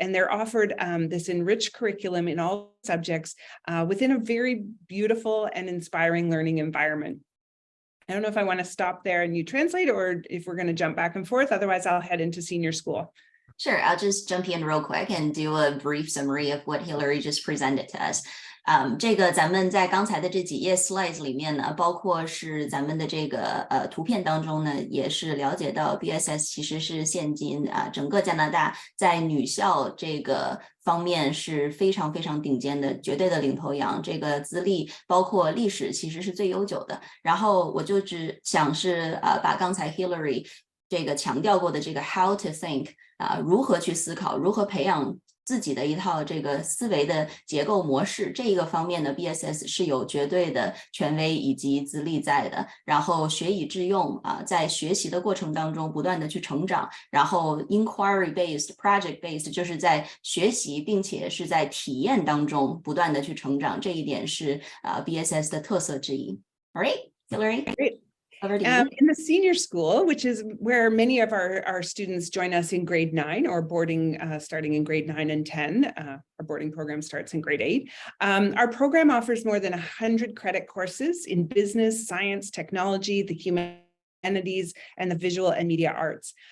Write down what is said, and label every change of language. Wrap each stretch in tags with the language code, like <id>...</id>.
<en>And they're offered this enriched curriculum in all subjects within a very beautiful and inspiring learning environment. I don't know if I want to stop there and you translate, or if we're going to jump back and forth. Otherwise, I'll head into senior school. Sure, I'll just jump in real quick and do a brief summary of what Hillary just presented to us.</en> <zh>这个咱们在刚才的这几页 slides 里面呢，包括是咱们的这个图片当中呢，也是了解到 BSS 其实是现今整个加拿大在女校这个方面是非常非常顶尖的，绝对的领头羊。这个资历包括历史其实是最悠久的。然后我就只想是把刚才 Hillary 这个强调过的这个</zh> <en>how to think</en> <zh>如何去思考，如何培养自己的一套这个思维的结构模式，这一个方面呢 BSS 是有绝对的权威以及资历在的，然后学以致用在学习的过程当中不断的去成长，然后</zh> <en>inquiry based project based</en> <zh>就是在学习并且是在体验当中不断的去成长，这一点是BSS 的特色之一。</zh> <en>All right, Hillary? Great. In the senior school, which is where many of our students join us in grade 9 or boarding starting in grade 9 and 10, our boarding program starts in grade 8. Our program offers more than 100 credit courses in business, science, technology, the humanities, and the visual and media arts.</en>